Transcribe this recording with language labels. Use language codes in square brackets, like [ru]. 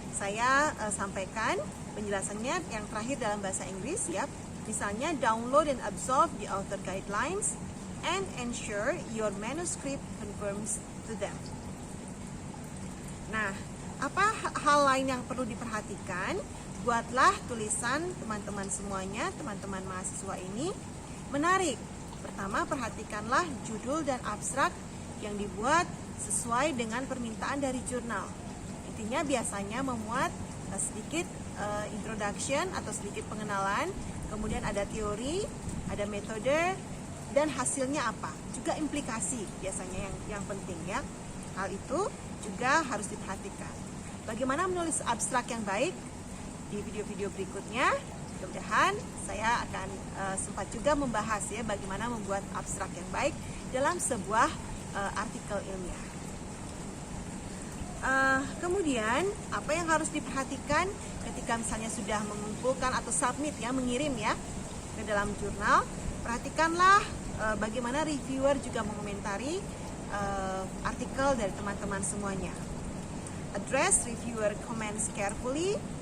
[id] Saya sampaikan penjelasannya yang terakhir dalam bahasa Inggris, ya. Misalnya [en] download and absorb the author guidelines, and ensure your manuscript conforms to them. [id] Nah, apa hal lain yang perlu diperhatikan? Buatlah tulisan teman-teman semuanya, teman-teman mahasiswa ini menarik. Pertama, perhatikanlah judul dan abstrak yang dibuat sesuai dengan permintaan dari jurnal. Intinya biasanya memuat sedikit introduction atau sedikit pengenalan, kemudian ada teori, ada metode, dan hasilnya apa. Juga implikasi biasanya yang penting ya. Hal itu juga harus diperhatikan. Bagaimana menulis abstrak yang baik? Di video-video berikutnya, mudah-mudahan saya akan sempat juga membahas ya bagaimana membuat abstrak yang baik dalam sebuah artikel ilmiah. Kemudian apa yang harus diperhatikan ketika misalnya sudah mengumpulkan atau submit ya, mengirim ya ke dalam jurnal? Perhatikanlah bagaimana reviewer juga mengomentari artikel dari teman-teman semuanya. [en] Address reviewer comments carefully.